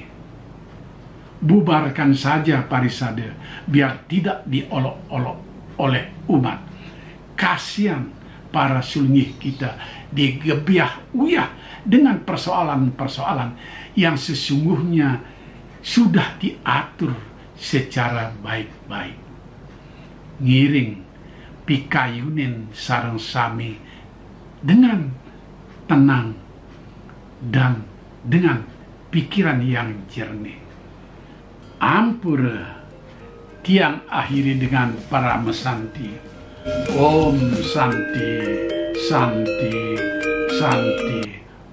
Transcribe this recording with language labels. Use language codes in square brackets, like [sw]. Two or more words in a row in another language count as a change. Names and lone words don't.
[id] Bubarkan saja Parisada biar tidak diolok-olok oleh umat. Kasihan para sulingih kita digebiah-uyah dengan persoalan-persoalan yang sesungguhnya sudah diatur secara baik-baik. [ban] Ngiring pikayunin sareng sami [id] dengan tenang dan dengan pikiran yang jernih. [ban] Ampura tiang [id] akhiri dengan para mesanti. [sa] Om Santi, Santi, Santi.